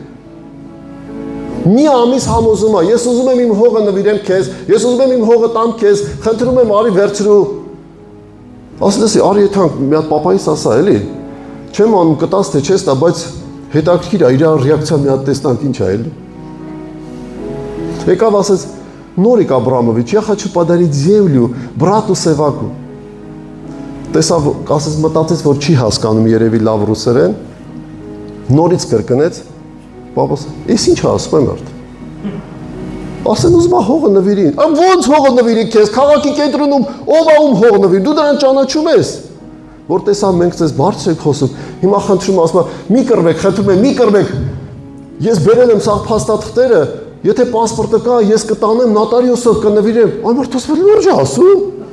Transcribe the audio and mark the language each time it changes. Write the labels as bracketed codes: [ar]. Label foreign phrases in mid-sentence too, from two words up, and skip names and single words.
[hy] Մի ամիս համոզում է, ես ուզում եմ իմ հողը նվիրեմ քեզ, ես ուզում եմ իմ հողը տամ քեզ, խնդրում եմ արի վերցրու։ Ասել ես, արի եթանք, մի հատ պապայիս ասա, էլի։ Չեմ անում կտաս թե չես տա, բայց հետաքրքիր է, իր ռեակցիա մի հատ տեսնանք ինչ է, էլի։ Եկավ ասեց, Նորիկ Աբրամովիչ, [ru] я хочу подарить землю брату [hy] Սևակու։ Տեսավ, ասես մտածեց, որ չի հասկանում երևի լավ ռուսերեն, նորից կրկնեց, Պապաս, ես ինչ ասում եմ արդ։ Ասեն ուզում է հողը նվիրին։ Ոնց հողը նվիրի քեզ, քաղաքի կենտրոնում ով է ում հող նվիր, դու դրան ճանաչում ես։ Որ տեսա մենք ձեզ բարձր եք խոսում, հիմա խնդրում ասում եմ, մի կռվեք, խնդրում եմ, մի կռվեք։ Ես բերել եմ սաղ փաստաթղթերը, եթե պասպորտը կա, ես կտանեմ նոտարիոսով կնվիրեմ։ Այն մարդ ասում է լուրջ է ասում։